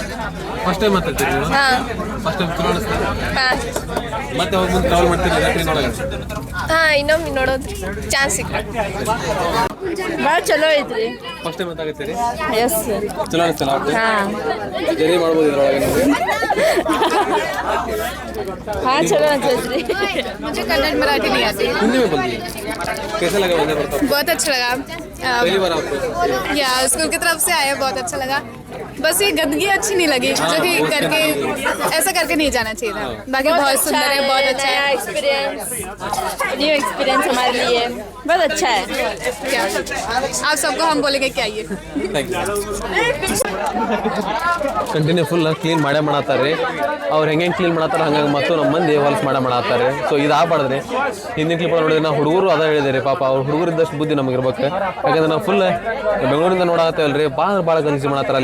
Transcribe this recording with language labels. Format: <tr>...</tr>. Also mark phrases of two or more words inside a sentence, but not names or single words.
<en>first time</en> <kn>ಮಾತಾಡ್ತೀರಿ ನೀವು?</kn> <en>first time</en> <kn>ಚಲೋ ಅನಿಸ್ತದೆ. ಮತ್ತೆ ಹೋಗಿ ಮುಂದೆ ಟ್ರಾವೆಲ್ ಮಾಡ್ತೀರಿ ಟ್ರೈನ್ ಒಳಗೆ? ಇನ್ನೊಮ್ಮೆ ನೋಡೋದು ಚಾನ್ಸ್ ಸಿಕ್ಕ ಭಾಳ ಚಲೋ ಐತ್ರಿ.</kn> <en>first time</en> <kn>ಮಾತಾಡ್ತೀರಿ? ಎಸ್ ಚಲೋ ಅನಿಸ್ತಲ್ಲ? ಜರ್ನಿ ಮಾಡ್ಬೋದು ಇದ್ರೊಳಗೆ ನಿಮಗೆ?</kn> <hi>हाँ चलो अच्छी मुझे कन्नड़ मराठी नहीं आती. हिंदी में बोलिए, कैसा लगा वंदे भारत? बहुत अच्छा लगा. पहली बार आपको? या स्कूल की तरफ से आया, बहुत अच्छा लगा. बस ये गंदगी अच्छी नहीं लगी जो कि करके ऐसा करके नहीं जाना चाहिए था. बाकी बहुत सुंदर है, बहुत अच्छा है.</hi> <en>new experience</en> <hi>हमारे लिए बहुत अच्छा है. क्या आप सबको हम बोलेंगे कि आइए.</hi> <en>continue full clean</en> <kn>ಮಾಡೇ ಮಾಡತ್ತಾರೆ. ಅವ್ರು ಹೆಂಗೆ ಕ್ಲೀನ್ ಮಾಡತ್ತಾರೆ ಹಂಗಾಗಿ ಮತ್ತು ನಮ್ಮ ಮಂದಿ ಹೊಲಸು ಮಾಡತ್ತಾರೆ. ಸೊ ಇದು ಆಗ್ಬಾರ್ದ್ರಿ. ಹಿಂದಿನ ಕ್ಲಿಪ್ ನೋಡಿದ್ರೆ ನಾವು ಹುಡುಗರು ಅದ ಹೇಳಿದ್ರಿ, ಪಾಪ ಅವ್ರು ಹುಡುಗರಿದ್ದಷ್ಟು ಬುದ್ಧಿ ನಮಗೆ ಇರ್ಬೇಕು. ಯಾಕಂದ್ರೆ ನಾವು ಫುಲ್ ಬೆಂಗಳೂರಿಂದ ನೋಡತ್ತೇವಲ್ರಿ, ಭಾಳ ಗಲೀಜು ಮಾಡತ್ತಾರೆ.</kn>